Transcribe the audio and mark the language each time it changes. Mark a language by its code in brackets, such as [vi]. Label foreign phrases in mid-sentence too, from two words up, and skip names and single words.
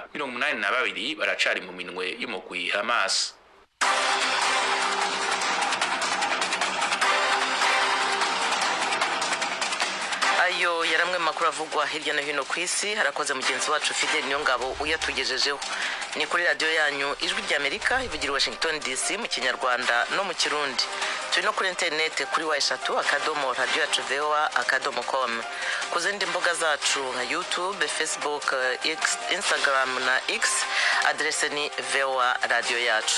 [rn] 82 baracari mu minwe y'umugwi Hamas. Ayo yaramwe makuru avugwa hirya no hino ku isi. Harakoze mugenzi wacu Fidel Nyongabo uyatugejejeho. Ni kuri radio yanyu Ijwi ry'Amerika ivugira Washington DC mu Kinyarwanda no mu Kirundi. Turi no kuri internet kuri wa3.radio.voa.com. Ku zindi mbuga zacu nka YouTube, Facebook, Instagram na X adrese ni VOA radio yacu.